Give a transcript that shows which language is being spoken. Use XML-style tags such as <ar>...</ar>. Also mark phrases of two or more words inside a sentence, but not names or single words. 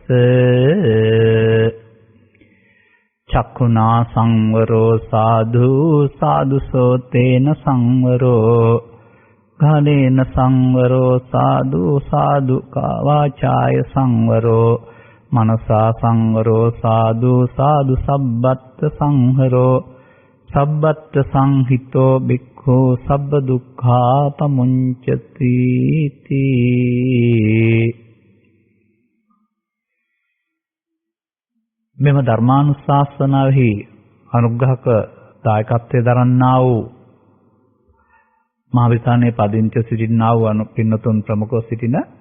<pi>චක්ඛුනා සංවරෝ සාධු සාදුසෝ තේන සංවරෝ ඝානේන සංවරෝ සාදු සාදු වාචාය සංවරෝ මනසා සංවරෝ සාදු සාදු සබ්බත් සංහරෝ සබ්බත් සංහිතෝ බික්ඛු සබ්බ දුක්ඛා පමුඤ්චති තී.</pi> <si>මෙම ධර්මානුශාසනාවෙහි අනුග්‍රහක දායකත්වයේ දරන්නා වූ මහවිසානේ පදිංචි සිටින්නා වූ පින්නතුන් ප්‍රමුඛව සිටින</si>